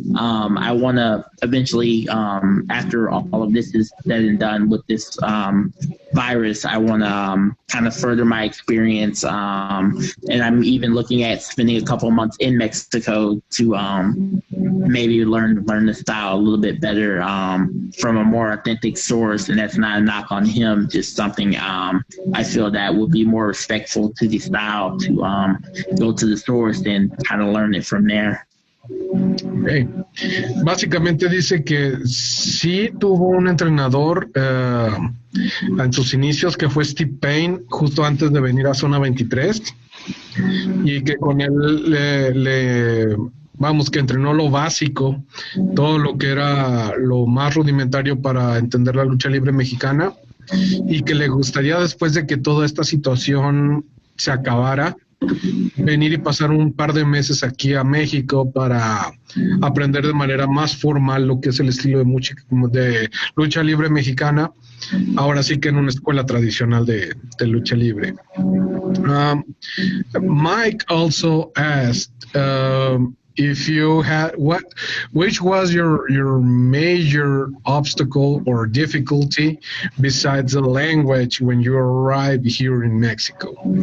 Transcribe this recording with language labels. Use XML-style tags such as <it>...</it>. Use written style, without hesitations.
<en>I want to eventually, after all of this is said and done with this virus, I want to kind of further my experience, and I'm even looking at spending a couple months in Mexico to maybe learn the style a little bit better from a more authentic source. And that's not a knock on him, just something I feel that would be more respectful to the style to go to the source and kind of learn it from there. Okay.</en> <es>Básicamente dice que sí tuvo un entrenador en sus inicios, que fue Steve Payne, justo antes de venir a Zona 23, y que con él vamos, que entrenó lo básico, todo lo que era lo más rudimentario para entender la lucha libre mexicana, y que le gustaría, después de que toda esta situación se acabara, venir y pasar un par de meses aquí a México para aprender de manera más formal lo que es el estilo de lucha libre mexicana, ahora sí que en una escuela tradicional de lucha libre.</es> <en>Mike also asked if you had which was your major obstacle or difficulty besides the language when you arrived here in Mexico?</en>